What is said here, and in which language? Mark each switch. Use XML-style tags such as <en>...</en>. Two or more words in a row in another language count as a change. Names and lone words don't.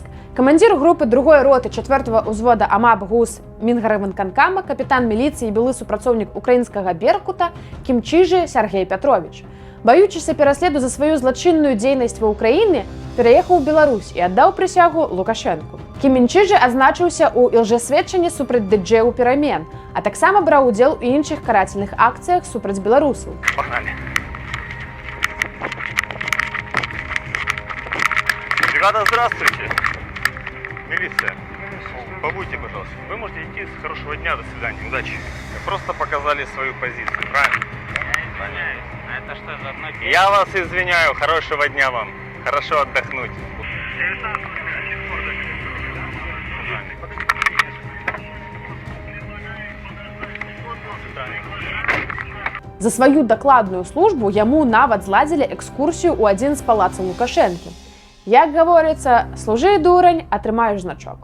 <be>Камандзір групы 2-й роты 4-го ўзвода АМАП ГУС Мінгарвыканкама, капітан міліцыі і былы супрацоўнік украінскага Беркута Кімчыжы Сяргей Пятровіч. Баючыся пераследу за сваю злачынную дзейнасць ва Ўкраіне, пераехаў у Беларусь і аддаў прысягу Лукашэнку. Кімчыжы азначыўся ў лжэсведчанні супраць ДДЖ перамен, а таксама браў удзел у іншых карательных акцыях супраць беларусаў.</be> <ru>Погнали. Ребята, здравствуйте. Милиция. Побудьте, пожалуйста. Вы можете идти. С хорошего дня, до свидания, удачи. Вы просто показали свою позицию, правильно? Извиняюсь. А это что за одно? Я вас извиняю. Хорошего дня вам. Хорошо отдохнуть.</ru> <be>За сваю дакладную службу яму нават зладзілі экскурсію ў адзін з палацаў Лукашэнкі. Як гаворыцца, служы, дурань, атрымаеш значок.</be>